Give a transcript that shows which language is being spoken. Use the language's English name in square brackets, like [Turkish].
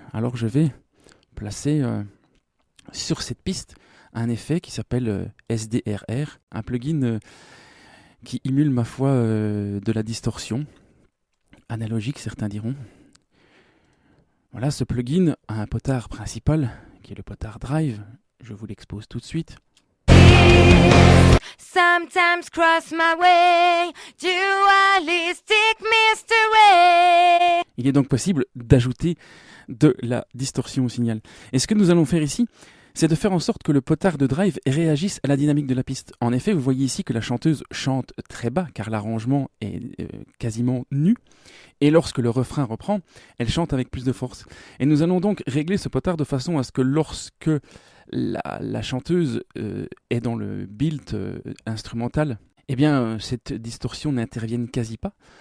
[French] Alors je vais placer sur cette piste un effet qui s'appelle SDRR, un plugin qui émule, ma foi, de la distorsion, analogique certains diront. Voilà, ce plugin a un potard principal, qui est le potard drive. Je vous l'expose tout de suite. [English] Sometimes cross my way, dualistic mystery. [French] Il est donc possible d'ajouter de la distorsion au signal. Et ce que nous allons faire ici, c'est de faire en sorte que le potard de drive réagisse à la dynamique de la piste. En effet, vous voyez ici que la chanteuse chante très bas, car l'arrangement est quasiment nu. Et lorsque le refrain reprend, elle chante avec plus de force. Et nous allons donc régler ce potard de façon à ce que lorsque la chanteuse est dans le build instrumental, eh bien, cette distorsion n'intervienne quasi pas.